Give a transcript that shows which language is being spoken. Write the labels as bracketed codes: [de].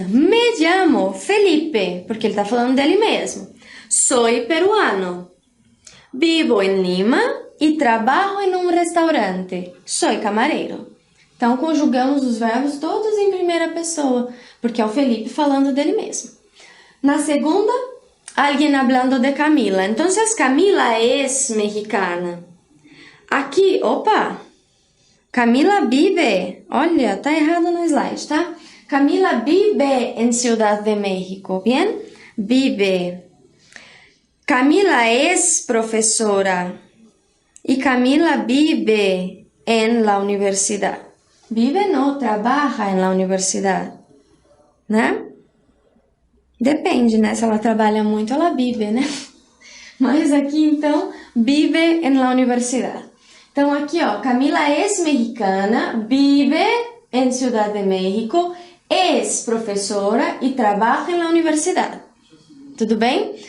[es] Me llamo Felipe, [pt] porque ele está falando dele mesmo. [es] Soy peruano. [pt] Vivo em Lima e trabalho em um restaurante. Soy camareiro. Então, conjugamos os verbos todos em primeira pessoa, porque é o Felipe falando dele mesmo. Na segunda, [es] alguien hablando de Camila. Então, Camila es mexicana. [pt] Aqui, opa! Camila vive, olha, tá errado no slide, tá? [es] Camila vive en Ciudad de México, bien? Vive. Camila es profesora y Camila vive en la universidad. Vive no, trabaja en la universidad, né? [pt] Depende, né? Se ela trabalha muito, ela vive, né? Mas aqui, então, [es] vive en la universidad. [pt] Então, aqui, ó, [es] Camila es mexicana, vive en Ciudad de México, [pt] es professora e trabalha na universidade. Tudo bem?